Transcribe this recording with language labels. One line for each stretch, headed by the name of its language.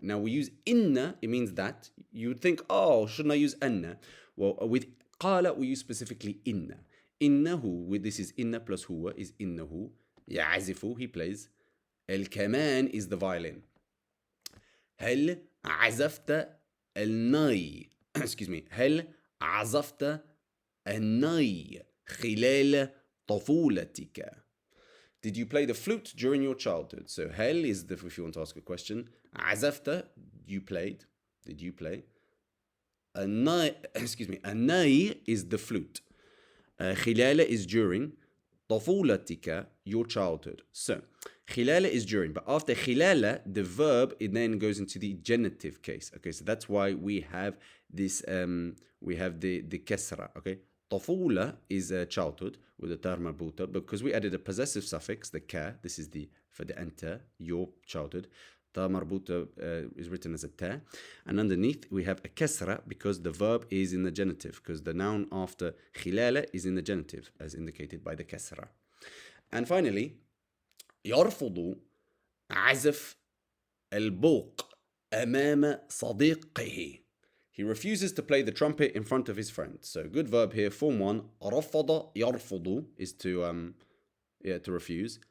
English: Now we use إن, it means that. You would think, oh, shouldn't I use أن? Well, with قال, we use specifically إن. إنه, this is إن plus هو, is إنه. يعزف, he plays. الكمان is the violin.
Arabic: هل عزفت الناي?
English: Excuse me.
Arabic: هل عزفت الناي خلال طفولتك?
English: Did you play the flute during your childhood? So هل is the, if you want to ask a question. عزفت, you played. Did you play? الناي, excuse me. الناي is the flute. خلال is during. طفولتك, your childhood. So خلال is during, but after خلال, the verb, it then goes into the genitive case. Okay, so that's why we have this, we have the كسرة. Okay, طفولة is a childhood with the تاء مربوطة because we added a possessive suffix, the ka. This is the for the enter, your childhood. تا مربوطة is written as a ta. And underneath we have a kasra because the verb is in the genitive, because the noun after خلالة is in the genitive as indicated by the kasra. And finally,
Arabic: يرفض عزف البوق أمام صديقه.
English: He refuses to play the trumpet in front of his friend. So good verb here, form 1. رفض يرفض is to refuse.